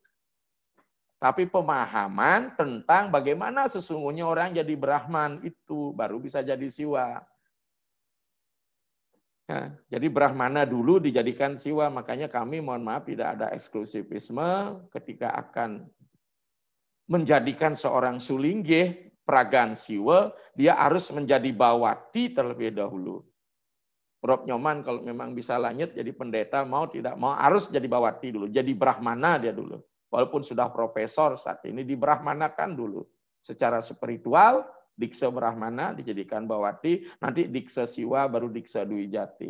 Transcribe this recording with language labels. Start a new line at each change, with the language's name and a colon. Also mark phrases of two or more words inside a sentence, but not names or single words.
Indonesian: Tapi pemahaman tentang bagaimana sesungguhnya orang jadi Brahman itu baru bisa jadi Siwa. Nah, jadi Brahmana dulu dijadikan Siwa. Makanya kami mohon maaf tidak ada eksklusivisme ketika akan menjadikan seorang sulinggih pragan Siwa, dia harus menjadi bawati terlebih dahulu. Prof. Nyoman kalau memang bisa lanjut jadi pendeta mau tidak mau harus jadi bawati dulu. Jadi Brahmana dia dulu. Walaupun sudah profesor saat ini dibrahmanakan dulu. Secara spiritual, Diksa Brahmana dijadikan bawati, nanti Diksa Siwa baru Diksa Dwi Jati.